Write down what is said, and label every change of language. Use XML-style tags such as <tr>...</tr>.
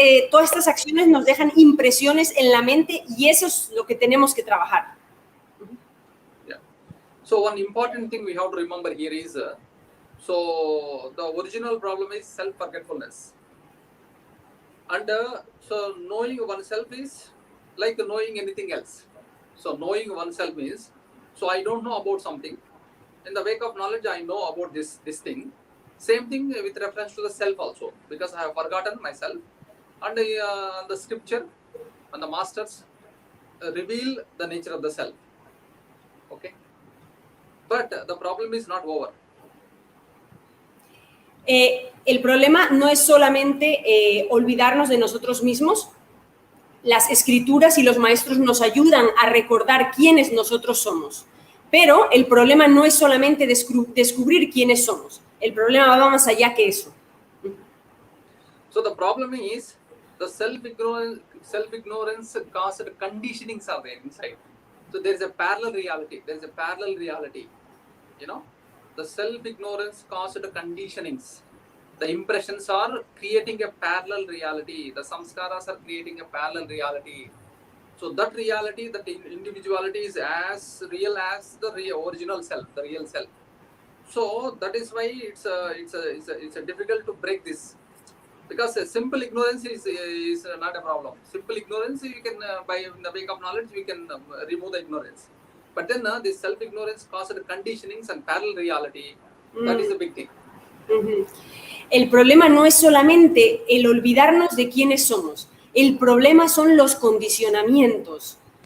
<es>Todas estas acciones nos dejan impresiones en la mente y eso es lo que tenemos que trabajar.</es> <en>So one important thing we have to remember here is, so the original problem is self-forgetfulness. And so knowing oneself is like knowing anything else. So knowing oneself means, so I don't know about something. In the wake of knowledge, I know about this thing. Same thing with reference to the self also, because I have forgotten myself. And the scripture and the masters reveal the nature of the self. Okay, but the problem is not over.</en> <es>El problema no es solamente olvidarnos de nosotros mismos. Las escrituras y los maestros nos ayudan a recordar quiénes nosotros somos. Pero el problema no es solamente descubrir quiénes somos. El problema va más allá que eso.</es> <en>So the problem is the self-ignorance caused conditionings are there inside. So there is a parallel reality. There is a parallel reality. You know, the self-ignorance caused conditionings. The impressions are creating a parallel reality. The samskaras are creating a parallel reality. So that reality, that individuality is as real as the original self, the real self. So that is why it's difficult to break this. Because simple ignorance is not a problem. Simple ignorance, you can, by the wake of knowledge, we can remove the ignorance. But then this self-ignorance caused conditionings and parallel reality. That is a big thing.</en> <es>El problema no es solamente el olvidarnos de quiénes somos. El problema son los condicionamientos.</es>